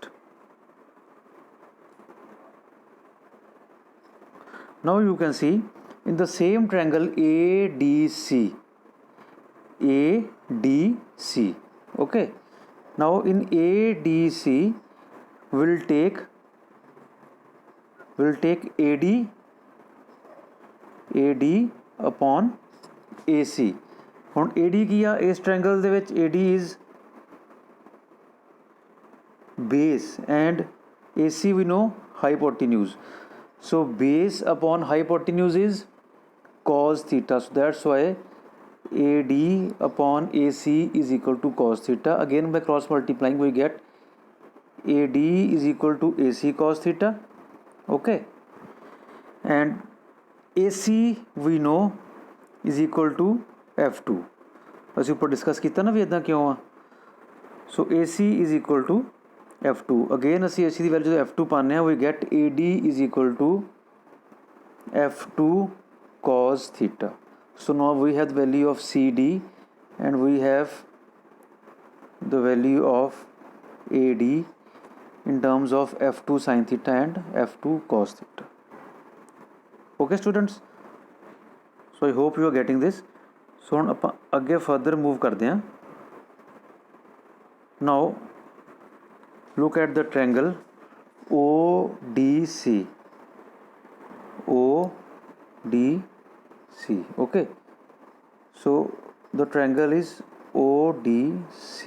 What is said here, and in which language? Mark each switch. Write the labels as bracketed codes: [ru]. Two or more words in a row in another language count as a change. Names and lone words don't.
[en] Okay, now next, Now you can see in the same triangle ADC, okay. Now in ADC we'll take AD upon AC. [pa] ਹੁਣ AD ਕੀ ਆ ਇਸ ट्रायंगल ਦੇ ਵਿੱਚ [en] AD is base and AC we know hypotenuse. So base upon hypotenuse is cos theta. So that's why AD upon AC is equal to cos theta. Again by cross multiplying we get AD is equal to AC cos theta. Okay, and AC we know is equal to F2. [pa] ਅਸੀਂ ਉੱਪਰ ਡਿਸਕਸ ਕੀਤਾ ਨਾ ਵੀ ਇਦਾਂ ਕਿਉਂ ਆ. [en] ਸੋ AC is equal to F2. [pa] ਅਗੇਨ ਅਸੀਂ AC ਦੀ ਵੈਲਿਊ ਜਦੋਂ F2 ਪਾਉਂਦੇ ਹਾਂ [en] we get AD is equal to F2 cos theta. So now we have the value of CD and we have the value of AD in terms of F2 sin theta and F2 cos theta. Okay students, so I hope you are getting this. [pa] So ਹੁਣ ਆਪਾਂ ਅੱਗੇ [en] further move [pa] ਕਰਦੇ ਹਾਂ. [en] Now look at the triangle ODC. Okay, so the triangle is ODC.